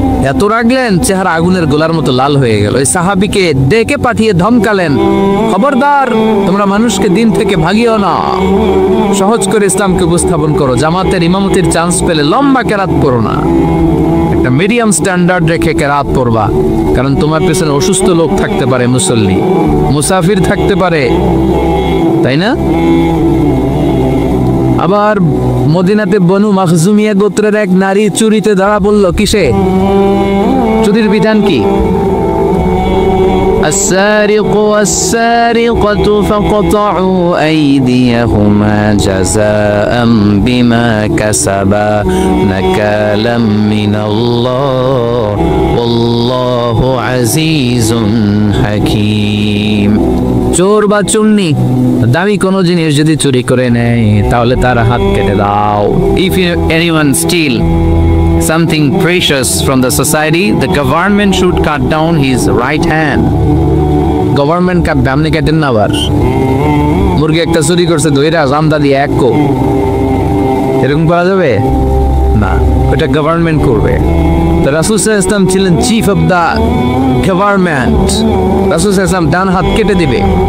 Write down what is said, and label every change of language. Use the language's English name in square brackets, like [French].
[Bangla] এত রাগলেন, চেহারা আগুনের গোলার মতো লাল হয়ে গেল। ওই সাহাবীকে ডেকে পাঠিয়ে ধমকালেন, খবরদার, তোমরা মানুষকে দিন থেকে ভাগিও না, সহজ করে ইসলামকে উপস্থাপন করো, জামাতের ইমামতির চান্স পেলে লম্বা কেরাত পড়ো না, একটা [English] medium standard [Bangla] রেখে কেরাত পড়বা, কারণ তোমার পেছনে অসুস্থ লোক থাকতে পারে, মুসল্লি, মুসাফির থাকতে পারে, তাই না? আবার মদিনাতে বনু মাখজুমিয়া গোত্রের এক নারী চুরিতে ধরা পড়ল। কিসে? চুরির বিধান কি? [Arabic] السارق والسارقة فقطعوا أيديهما جزاء بما كسبا نكالا من الله والله عزيز حكيم। [Bangla] চোর বা চুন্নি দামি কোনো জিনিস যদি চুরি করে নেয় তাহলে তার হাত কেটে দাও। [English] If anyone steal something precious from the society, the government should cut down his right hand. [Bangla] Government কাটবে, আপনি কাটেন না। আবার মুরগি একটা চুরি করছে, ধইরা জামদা দিয়ে এক কো, এরকম করা যাবে না, ওটা গভর্নমেন্ট করবে। তো রাসূল সাল্লাল্লাহু আলাইহি ওয়াসাল্লাম ছিলেন [English] chief of the government, [Bangla] রাসূল সাল্লাল্লাহু আলাইহি ওয়াসাল্লাম ডান হাত কেটে দিবে।